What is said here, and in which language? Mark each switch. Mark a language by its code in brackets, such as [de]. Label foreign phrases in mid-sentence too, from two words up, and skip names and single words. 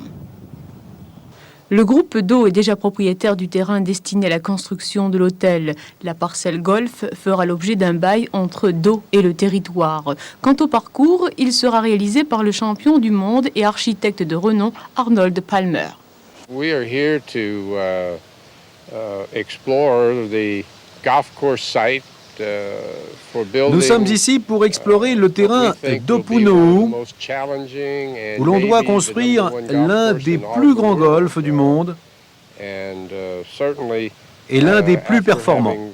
[fr] Le groupe d'eau est déjà propriétaire du terrain destiné à la construction de l'hôtel. La parcelle golf fera l'objet d'un bail entre d'eau et le territoire. Quant au parcours, il sera réalisé par le champion du monde et architecte de renom Arnold Palmer. [en] We are here to explore the golf course site. [fr] Nous sommes ici pour explorer le terrain d'Opunohu, où l'on doit construire l'un des plus grands golfs du monde et l'un des plus performants.